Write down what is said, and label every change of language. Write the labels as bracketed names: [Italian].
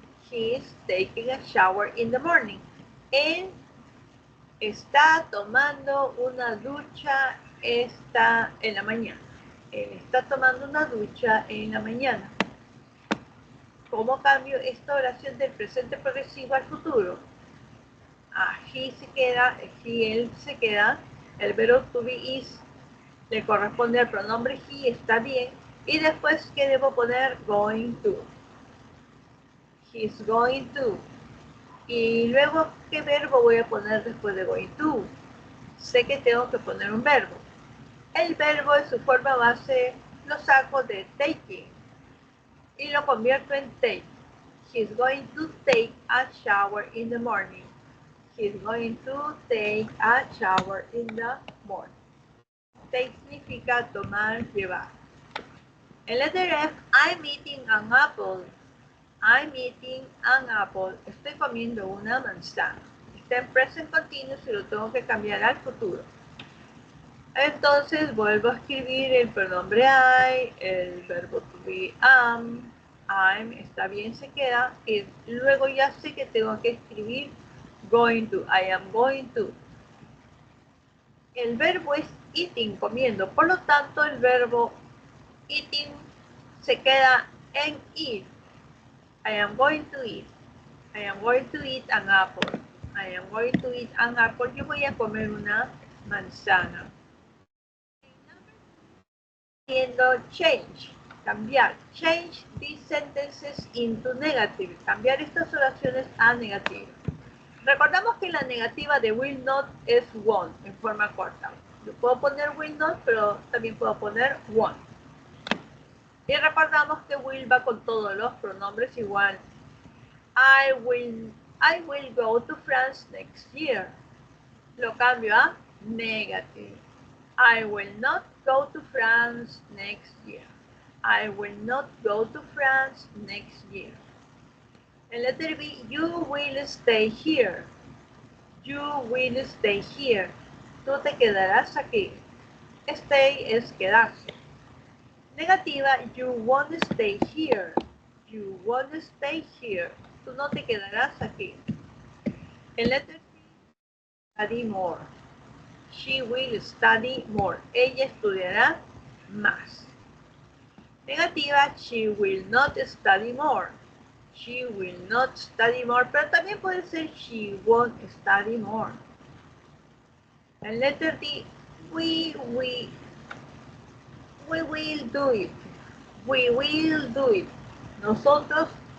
[English] He's taking a shower in the morning. [Spanish] Él está tomando una ducha en la mañana. Él está tomando una ducha en la mañana. ¿Cómo cambio esta oración del presente progresivo al futuro? Él se queda, el verbo to be is le corresponde al pronombre he, está bien, y después, ¿qué debo poner? [English] Going to. He's going to. [Spanish] Y luego, ¿qué verbo voy a poner después de going to? Sé que tengo que poner un verbo. El verbo en su forma base lo saco de taking y lo convierto en take. [English] He's going to take a shower in the morning. He's going to take a shower in the morning. [Spanish] Take significa tomar, llevar. En letter F, [English] I'm eating an apple. I'm eating an apple. [Spanish] Estoy comiendo una manzana. Está en present continuous y lo tengo que cambiar al futuro. Entonces vuelvo a escribir el pronombre I, el verbo to be am, I'm, está bien, se queda. Y luego ya sé que tengo que escribir going to. [English] I am going to. [Spanish] El verbo es [English] eating, [Spanish] comiendo. Por lo tanto, el verbo eating se queda en eat. [English] I am going to eat. I am going to eat an apple. I am going to eat an apple. [Spanish] Yo voy a comer una manzana. Change, cambiar. [English] Change these sentences into negative. [Spanish] Cambiar estas oraciones a negativa. Recordamos que la negativa de will not es won't en forma corta. Yo puedo poner will not, pero también puedo poner won't. Y recordamos que will va con todos los pronombres igual. [English] I will go to France next year. [Spanish] Lo cambio a negative. [English] I will not go to France next year. I will not go to France next year. En letter B, you will stay here. You will stay here. [Spanish] Tú te quedarás aquí. [English] Stay [Spanish] es quedarse. Negativa, [English] you won't stay here. You won't stay here. [Spanish] Tú no te quedarás aquí. [English] En letter C, study more. She will study more. [Spanish] Ella estudiará más. [English] Negativa, she will not study more. She will not study more, [Spanish] pero también puede ser [English] she won't study more. En letter D, we will do it. We will do it. [Spanish] Nosotros